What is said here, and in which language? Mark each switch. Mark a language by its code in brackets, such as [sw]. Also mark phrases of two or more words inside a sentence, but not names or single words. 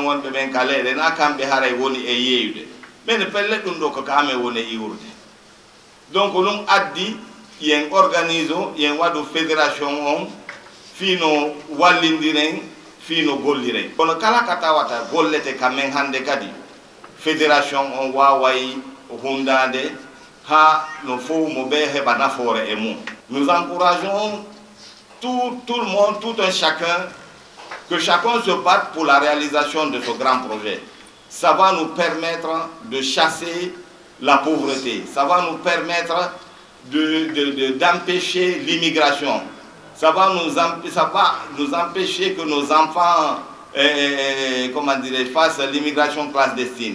[ff] wonɓe ɓen ka leyɗe na kamɓe haray woni e yeeyude ɓene pelle ɗum ɗo ko kame woni e iwrude donc ɗum addi yen organise o yen waɗu fédération on fiino wallidiren fiino golliren kono kala ka tawata gollete kamen hande kadi fédération on waway hundade ha no fof mo ɓe heɓa nafoore e mum. [fr] Nous encourageons tout le monde, tout un chacun, que chacun se batte pour la réalisation de ce grand projet. Ça va nous permettre de chasser la pauvreté, ça va nous permettre d'empêcher l'immigration, ça va nous empêcher que nos enfants fassent l'immigration clandestine.